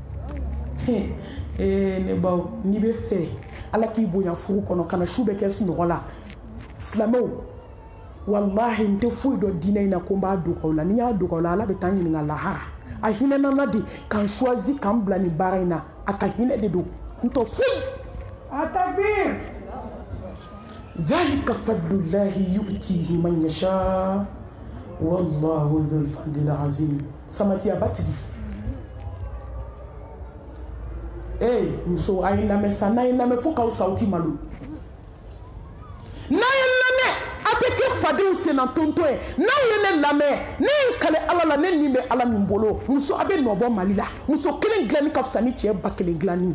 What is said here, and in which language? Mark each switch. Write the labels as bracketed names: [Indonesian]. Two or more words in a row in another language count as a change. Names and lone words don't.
[Bambara] ne baw n'i bɛ fɛ ala k'i bonya furu kɔnɔ ka na su bɛ kɛ sunɔgɔ la silamɛw wallahi n tɛ foyi dɔn diinɛ in na ko n b'a dogo aw la ni n y'a dogo aw la ala bɛ taa n ɲininka lahara a hinɛna n na de k'an choisi k'an bila nin baara in na a ka hinɛ de don n tɛ foyi Atakbir. [Arabic] ذلك فضل الله يؤتيه من يشاء والله ذو الفضل العظيم [Bambara] samati abatigi muso a ye lamɛn sa n'a ye lamɛn fo k'aw sa aw ti malo n'a ye lamɛn a tɛ kɛ fadenw senna tonto ye n'aw ye ne lamɛn ne ye n kale ala la ne nin bɛ ala min bolo muso a bɛ nɔbɔ mali la muso kelen dilanni ka fisa ni cɛ ba kelen dilanni